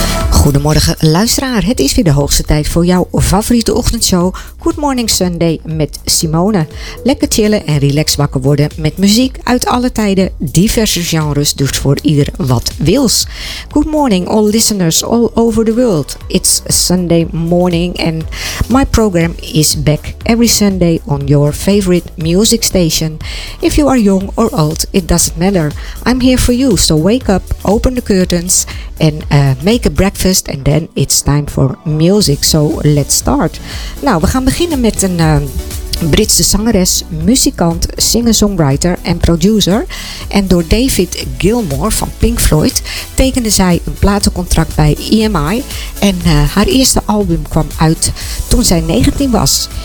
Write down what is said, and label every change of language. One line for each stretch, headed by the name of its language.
Dutch: Goedemorgen luisteraar, het is weer de hoogste tijd voor jouw favoriete ochtendshow Good Morning Sunday met Simone. Lekker chillen en relax wakker worden met muziek uit alle tijden, diverse genres, dus voor ieder wat wils.
English: Good morning all listeners all over the world. It's Sunday morning and my program is back every Sunday on your favorite music station. If you are young or old, it doesn't matter. I'm here for you, so wake up, open the curtains and make a breakfast. And then it's time for music, so let's start.
Dutch: Nou, we gaan beginnen met een Britse zangeres, muzikant, singer-songwriter en producer. En door David Gilmour van Pink Floyd tekende zij een platencontract bij EMI. En haar eerste album kwam uit toen zij 19 was.